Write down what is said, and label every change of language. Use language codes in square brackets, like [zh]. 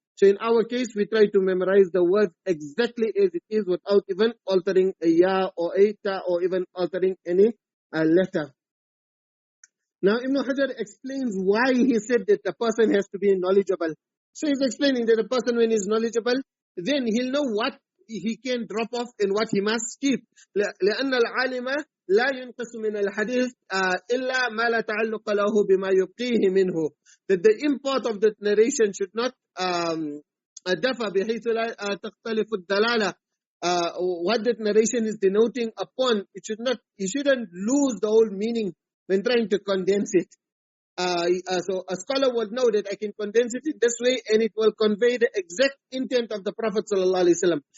[en] So in our case, we try to memorize the words exactly as it is without even altering a ya or a ta or even altering any letter. Now Ibn Hajar explains why he said that the person has to be knowledgeable. So he's explaining that a person, when he's knowledgeable, then he'll know what he can drop off and what he must keep. [ar] لأن العالم لا ينقص من الحديث إلا ما لا تعلق له بما يبقيه منه. [en] That the import of the narration should not differ [ar] بحيث لا تختلف الدلالة. [en] What that narration is denoting upon, you shouldn't lose the whole meaning when trying to condense it. So a scholar would know that I can condense it in this way and it will convey the exact intent of the Prophet ﷺ.